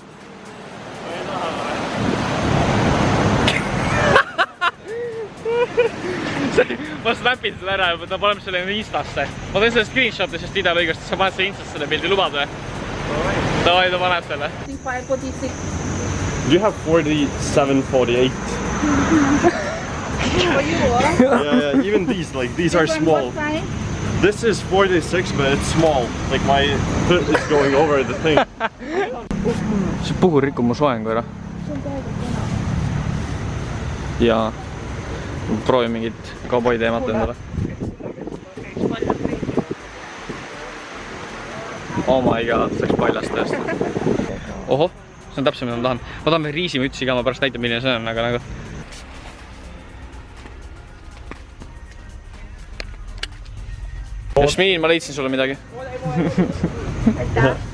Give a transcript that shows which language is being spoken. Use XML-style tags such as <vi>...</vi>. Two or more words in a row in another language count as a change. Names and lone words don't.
<et>Ma snapin selle ära ja ta paneb selle Instasse. Ma teen selle screenshot'i sest videolõigast, siis sa paned selle Instasse selle pildi, lubad või? Davai, ta paneb selle.</et> <en>45, 46. Do you have 47, 48? Yeah, even these are small. This is 46, but it's small. Like my foot is going over the thing.</en> <et>See puhur rikub mu soengu ära. Ja proovi mingit cowboy teemat endale.</et> <en>Oh my god,</en> <et>see läks paljast tõesti. Oho, see on täpselt mida ma tahan. Ma tahan veel riisimütsi ka, ma pärast näitan milline see on, aga nagu... Jasmiin, ma leidsin sulle midagi. Aitäh!</et>